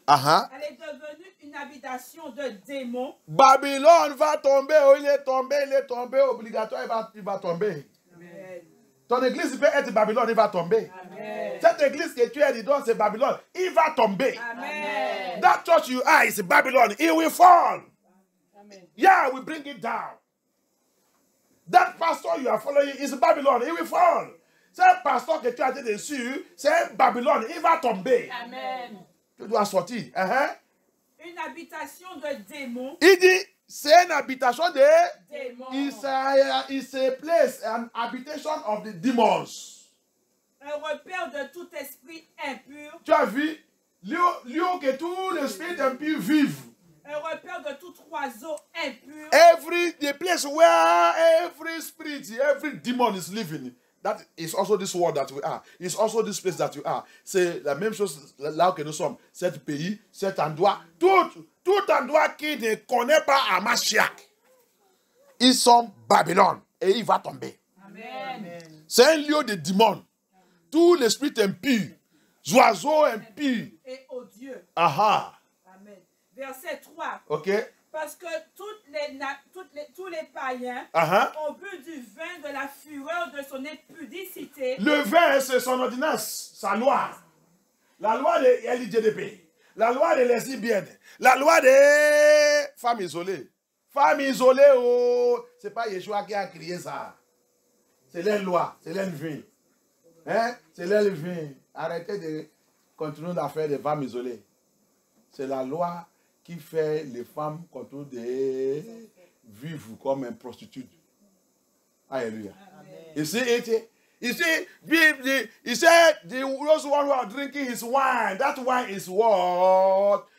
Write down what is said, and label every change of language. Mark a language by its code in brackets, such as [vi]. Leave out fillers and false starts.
[fr] Elle est devenue une habitation de démons. Babylone va tomber. Oh, il est tombé. Obligatoire, il va tomber. Amen. Ton église peut être Babylone, il va tomber. Amen. Cette église que tu es dedans, c'est Babylone. Il va tomber. Amen. [en] That church you are is Babylon. It will fall. Amen. Yeah, we bring it down. That pastor you are following is Babylon. It will fall. [fr] C'est pasteur que tu as été dessus, c'est Babylone. Il va tomber. Amen. Tu dois sortir. Une habitation de démons. Il dit, c'est une habitation de... Démons. [en] It's a place, an habitation of the demons. [fr] Un repère de tout esprit impur. Tu as vu, lieu que tous les esprits impurs vivent. Un repère de tout oiseau impur. [en] The place where every spirit, every demon is living, that is also this world that we are. It's also this place that you are. [fr] C'est la même chose là que nous sommes. Cet pays, cet endroit, tout endroit qui ne connaît pas Hamashiach, ils sont Babylone et il va tomber. Amen. C'est un lieu de démons. Tous les esprits impurs, oiseaux impurs. Et odieux. Aha. Amen. Verset 3. Ok. Parce que tous les païens Aha. ont bu du vin de la fureur de son impudicité. Le vin, c'est son ordonnance, sa loi. La loi de LIGDP. La loi des lesbiennes. La loi des femmes isolées. Femmes isolées, oh, c'est pas Yeshua qui a créé ça. C'est leur loi, c'est leur vin. Hein? C'est leur vin. Arrêtez de continuer à faire des femmes isolées. C'est la loi qui fait les femmes contre de vivre comme une prostituée. [en] Alléluia. You see it? You see, he said, those one who are drinking his wine, that wine is what?